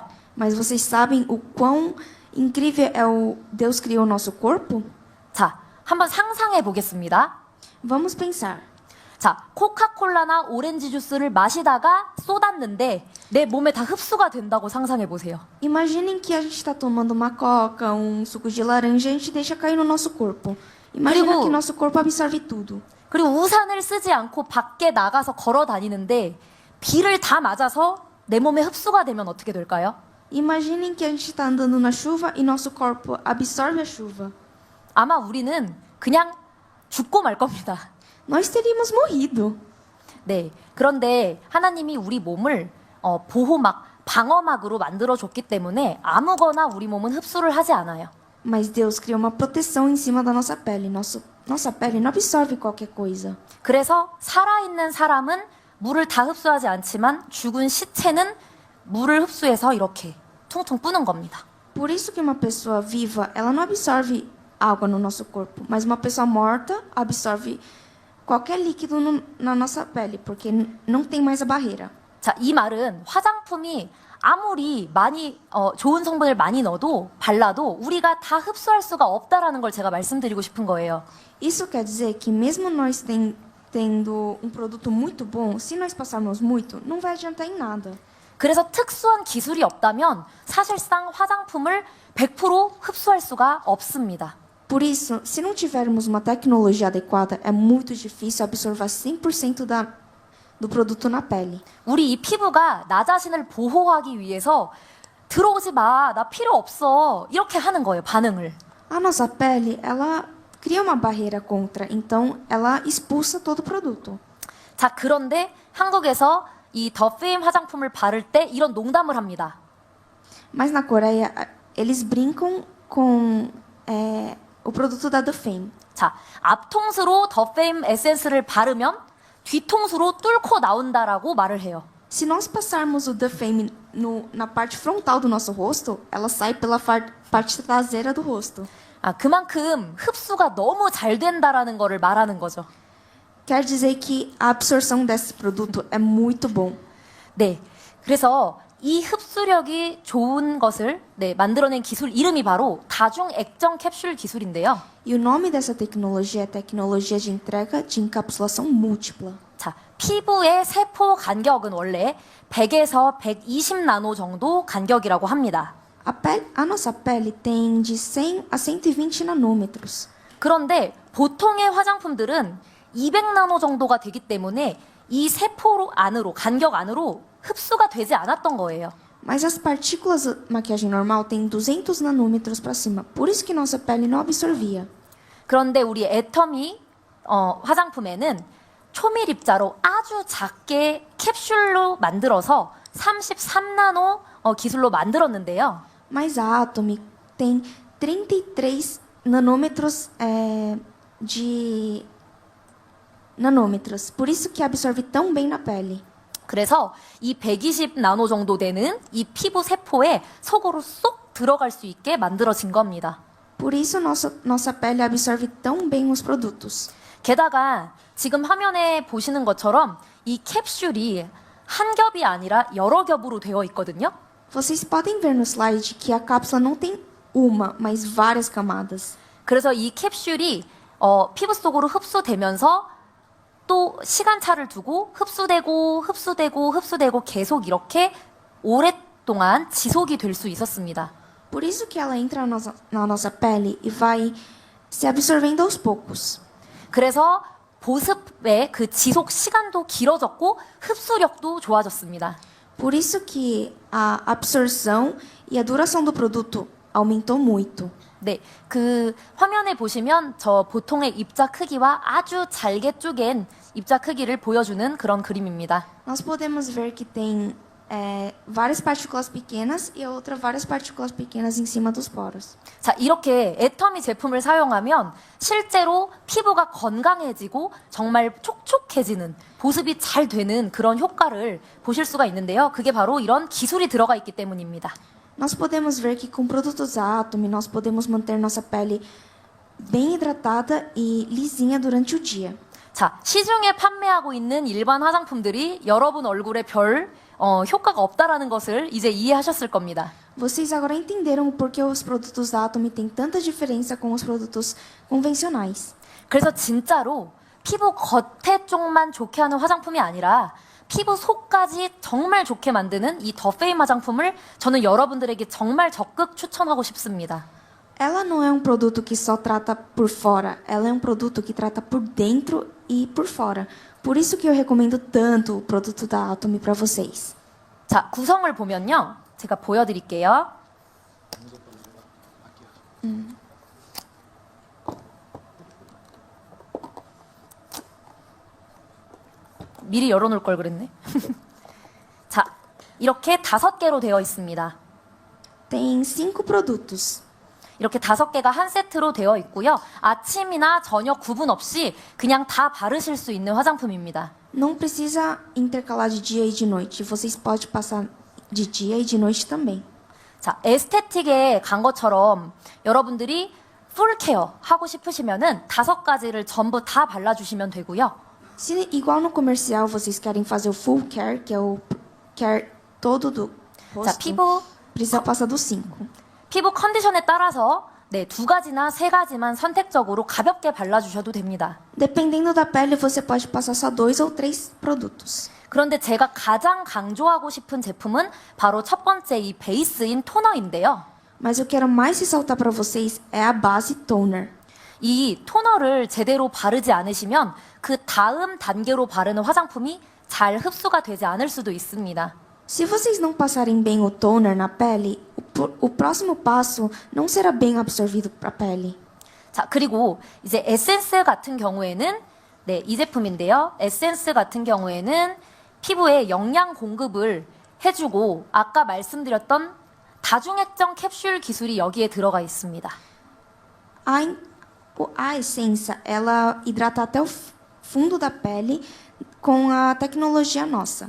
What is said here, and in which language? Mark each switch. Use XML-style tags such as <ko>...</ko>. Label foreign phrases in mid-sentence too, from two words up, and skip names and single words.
<pt>Mas vocês sabem o quão incrível é o Deus criou o nosso corpo?</pt> <ko>자, 한번 상상해 보겠습니다.</ko> <pt>Vamos pensar.</pt> <ko>자, 코카콜라나 오렌지 주스를 마시다가 쏟았는데 내 몸에 다 흡수가 된다고 상상해 보세요.</ko> <pt>Imaginem que a gente está tomando uma coca, um suco de laranja e a gente deixa cair no nosso corpo. Imagina</pt> <ko>그리고-</ko> <pt>que nosso corpo absorve tudo.</pt> <ko>그리고 우산을 쓰지 않고 밖에 나가서 걸어 다니는데 비를 다 맞아서 내 몸에 흡수가 되면 어떻게 될까요?</ko> <pt>Imaginem que a gente está andando na chuva e nosso corpo absorve a chuva.</pt> <ko>아마 우리는 그냥 죽고 말 겁니다.</ko> <pt>Nós teríamos morrido.</pt> <ko>네. 그런데 하나님이 우리 몸을 보호막, 방어막으로 만들어줬기 때문에 아무거나 우리 몸은 흡수를 하지 않아요.</ko> <pt>Mas Deus criou uma proteção em cima da nossa pele. Nossa pele não absorve qualquer coisa.</pt> <ko>그래서 살아있는 사람은 물을 다 흡수하지 않지만 죽은 시체는 물을 흡수해서 이렇게 퉁퉁 뿌는 겁니다.</ko> <pt>Por isso que uma pessoa viva, ela não absorve água no nosso corpo, mas uma pessoa morta absorve qualquer líquido na nossa pele, porque não tem mais a barreira.</pt> <ko>자, 이 말은 화장품이 아무리 많이 좋은 성분을 많이 넣어도 발라도 우리가 다 흡수할 수가 없다라는 걸 제가 말씀드리고 싶은 거예요.</ko> <pt>Isso quer dizer que mesmo nós tendo um produto muito bom, se nós passarmos muito, não vai adiantar em nada.</pt> <ko>그래서 특수한 기술이 없다면 사실상 화장품을 100% 흡수할 수가 없습니다.</ko> <pt>Por isso, se não tivermos uma tecnologia adequada, é muito difícil absorver 100% do produto na pele.</pt> <ko>우리 이 피부가 나 자신을 보호하기 위해서 들어오지 마, 나 필요 없어. 이렇게 하는 거예요, 반응을.</ko> <pt>A nossa pele, ela cria uma barreira contra, então ela expulsa todo o produto.</pt> <ko>자, 그런데 한국에서 이 더 페임 화장품을 바를 때 이런 농담을 합니다.</ko> <pt>Mas na Coreia, eles brincam com o produto da Dufame.</pt> <ko>자, 앞통수로 더 페임 에센스를 바르면 뒤통수로 뚫고 나온다라고 말을 해요.</ko> <pt>Se nós passarmos o Dufame na parte frontal do nosso rosto, ela sai pela parte traseira do rosto.</pt> <ko>아, 그만큼 흡수가 너무 잘 된다라는 거를 말하는 거죠.</ko> <pt>Quer dizer que a absorção desse produto é muito bom.</pt> <ko>네. 그래서 이 흡수력이 좋은 것을 만들어낸 기술 이름이 바로 다중 액정 캡슐 기술인데요.</ko> <pt>E o nome dessa tecnologia é tecnologia de entrega de encapsulação múltipla.</pt> <ko>자, 피부의 세포 간격은 원래 100에서 120 나노 정도 간격이라고 합니다.</ko> <pt>A nossa pele tem de 100 a 120 nanômetros.</pt> <ko>그런데 보통의 화장품들은 200 나노 정도가 되기 때문에 이 세포 안으로, 간격 안으로 흡수가 되지 않았던 거예요.</ko> <pt>Mas as partículas da maquiagem normal têm 200 nanômetros para cima. Por isso que nossa pele não absorvia.</pt> <ko>그런데 우리 애터미 화장품에는 초밀입자로 아주 작게 캡슐로 만들어서 33나노 기술로 만들었는데요.</ko> <pt>Mas a Atomy tem 33 nanômetros de nanômetros. Por isso que absorve tão bem na pele.</pt> <ko>그래서 이 120 나노 정도 되는 이 피부 세포에 속으로 쏙 들어갈 수 있게 만들어진 겁니다.</ko> <pt>Por isso nossa pele absorve tão bem os produtos.</pt> <ko>게다가 지금 화면에 보시는 것처럼 이 캡슐이 한 겹이 아니라 여러 겹으로 되어 있거든요.</ko> <pt>Vocês podem ver no slide que a cápsula não tem uma, mas várias camadas.</pt> <ko>그래서 이 캡슐이 피부 속으로 흡수되면서 또 시간차를 두고 흡수되고 계속 이렇게 오랫동안 지속이 될 수 있었습니다.</ko> <pt>Por isso que ela entra na nossa pele e vai se absorvendo aos poucos.</pt> <ko>그래서 보습의 그 지속 시간도 길어졌고 흡수력도 좋아졌습니다.</ko> <pt>Por isso que a absorção e a duração do produto aumentou muito.</pt> <ko>네, 그 화면에 보시면 저 보통의 입자 크기와 아주 잘게 쪼갠 입자 크기를 보여주는 그런 그림입니다.</ko> <pt>Nós podemos ver que tem várias partículas pequenas e outra várias partículas pequenas em cima dos poros.</pt> <ko>자, 이렇게 애터미 제품을 사용하면 실제로 피부가 건강해지고 정말 촉촉해지는, 보습이 잘 되는 그런 효과를 보실 수가 있는데요. 그게 바로 이런 기술이 들어가 있기 때문입니다.</ko> <pt>Nós podemos ver que com produtos da Atomy nós podemos manter nossa pele bem hidratada e lisinha durante o dia.</pt> <ko>자, 시중에 판매하고 있는 일반 화장품들이 여러분 얼굴에 별 효과가 없다라는 것을 이제 이해하셨을 겁니다.</ko> <pt>Vocês agora entenderam por que os produtos da Atomy têm tanta diferença com os produtos convencionais.</pt> <ko>그래서 진짜로 피부 겉에 쪽만 좋게 하는 화장품이 아니라 피부 속까지 정말 좋게 만드는 이 더 페임 화장품을 저는 여러분들에게 정말 적극 추천하고 싶습니다.</ko> <pt>Ela não é um produto que só trata por fora, ela é um produto que trata por dentro e por fora. Por isso que eu recomendo tanto o produto da Atomy para vocês.</pt> <ko>자, 구성을 보면요. 제가 보여드릴게요. 미리 열어놓을 걸 그랬네. 자, 이렇게 5개로 되어 있습니다.</ko> <pt>Tem 5 produtos.</pt> <ko>이렇게 5개가 한 세트로 되어 있고요. 아침이나 저녁 구분 없이 그냥 다 바르실 수 있는 화장품입니다.</ko> <pt>Não precisa intercalar de dia e de noite. Vocês podem passar de dia e de noite também.</pt> <ko>자, 에스테틱에 간 것처럼 여러분들이 풀케어 하고 싶으시면은 5가지를 전부 다 발라주시면 되고요.</ko> <pt>Se igual no comercial vocês querem fazer o</pt> <en>full care,</en> <pt>que é o care todo do</pt> <ko>자,</ko> <pt>rosto,</pt> <ko>피부</ko> <pt>precisa passar dos 5.</pt> <ko>피부 컨디션에 따라서 2가지나 3가지만 선택적으로 가볍게 발라주셔도 됩니다.</ko> <pt>Dependendo da pele, você pode passar só 2 ou 3 produtos.</pt> <ko>그런데 제가 가장 강조하고 싶은 제품은 바로 첫 번째 이 베이스인 토너인데요.</ko> <pt>Mas eu quero mais ressaltar para vocês é a base toner.</pt> <ko>이 토너를 제대로 바르지 않으시면 그 다음 단계로 바르는 화장품이 잘 흡수가 되지 않을 수도 있습니다.</ko> <pt>Se vocês não passarem bem o toner na pele, o próximo passo não será bem absorvido para a pele.</pt> <ko>자, 그리고 이제 에센스 같은 경우에는 네, 이 제품인데요. 에센스 같은 경우에는 피부에 영양 공급을 해주고 아까 말씀드렸던 다중액정 캡슐 기술이 여기에 들어가 있습니다.</ko> <pt>A essência, ela hidrata até o fundo da pele com a tecnologia nossa.</pt>